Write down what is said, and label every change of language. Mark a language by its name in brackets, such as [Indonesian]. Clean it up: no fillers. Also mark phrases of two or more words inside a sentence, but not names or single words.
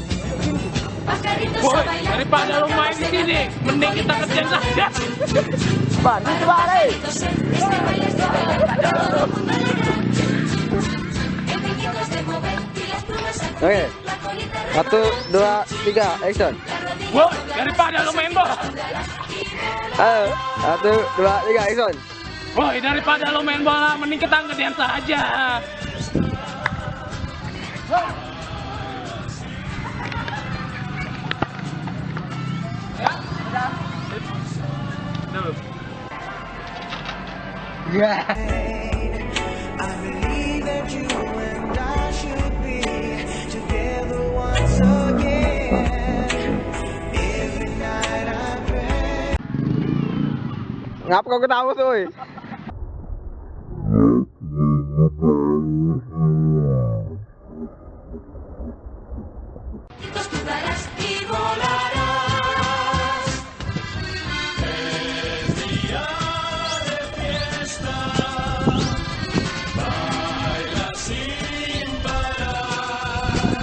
[Spanish] Pajaritos a [Indonesian] Boy, [Spanish] bailar. [Indonesian] daripada lo main di sini, mending kita kerja saja. Cepat, cepat, [Spanish] Este baile es de bailar para todo el mundo alegrar. El piquito es de mover y las plumas sacudir, [Indonesian] Oke. [Spanish] la colita [Indonesian] Satu, dua, tiga, action. Boy, daripada lo main bola. Ayo, satu, dua, tiga, action. Boy, daripada lo main bola, mending kita kerja saja. [English] Yeah. I believe that you and I should be together once again. Every night I pray. [Indonesian] Ngapa kau ketawa tuh? [Spanish] Saltitos tú darás y volarás. Es día de fiesta, baila sin parar.